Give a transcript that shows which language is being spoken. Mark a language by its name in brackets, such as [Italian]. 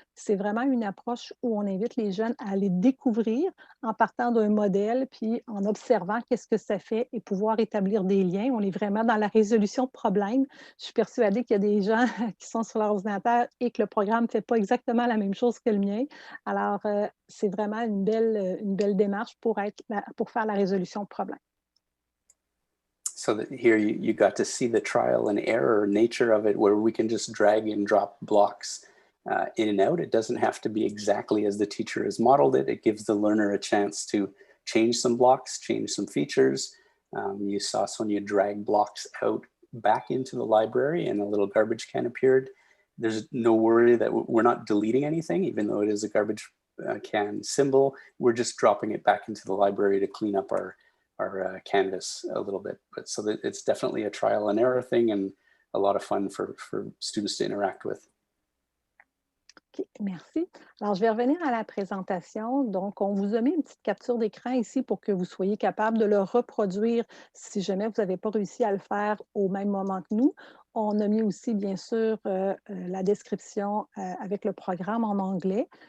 [French] C'est vraiment une approche où on invite les jeunes à les découvrir en partant d'un modèle puis en observant qu'est-ce que ça fait et pouvoir établir des liens. On est vraiment dans la résolution de problèmes. Je suis persuadée qu'il y a des gens qui sont sur leur ordinateur et que le programme ne fait pas exactement la même chose que le mien. Alors, c'est vraiment une belle démarche pour faire la résolution de problèmes. [English] So that here you got to see the trial and error nature of it, where we can just drag and drop blocks in and out. It doesn't have to be exactly as the teacher has modeled it. It gives the learner a chance to change some blocks, change some features. You saw Sonia drag blocks out back into the library and a little garbage can appeared. There's no worry that we're not deleting anything, even though it is a garbage can symbol. We're just dropping it back into the library to clean up our canvas a little bit. But so that it's definitely a trial and error thing and a lot of fun for students to interact with. [French] OK, merci. Alors, je vais revenir à la présentation. Donc, on vous a mis une petite capture d'écran ici pour que vous soyez capable de le reproduire si jamais vous n'avez pas réussi à le faire au même moment que nous. On a mis aussi, bien sûr, la description avec le programme en anglais.